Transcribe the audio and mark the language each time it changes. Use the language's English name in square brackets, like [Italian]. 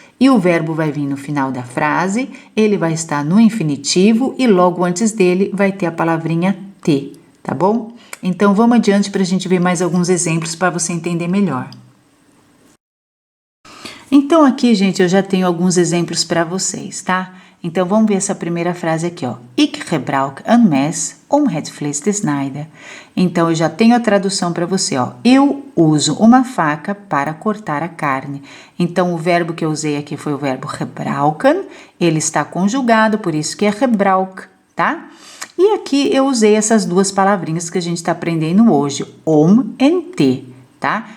[Portuguese] E o verbo vai vir no final da frase, ele vai estar no infinitivo e logo antes dele vai ter a palavrinha te, tá bom? Então vamos adiante para a gente ver mais alguns exemplos para você entender melhor. Então aqui, gente, eu já tenho alguns exemplos para vocês, tá? Então, vamos ver essa primeira frase aqui, ó. [Dutch] Ik gebruik een mes om het vlees te snijden. [Portuguese] Então, eu já tenho a tradução para você, ó. Eu uso uma faca para cortar a carne. Então, o verbo que eu usei aqui foi o verbo gebruiken. Ele está conjugado, por isso que é gebruik, tá? E aqui eu usei essas duas palavrinhas que a gente está aprendendo hoje, om en te, tá?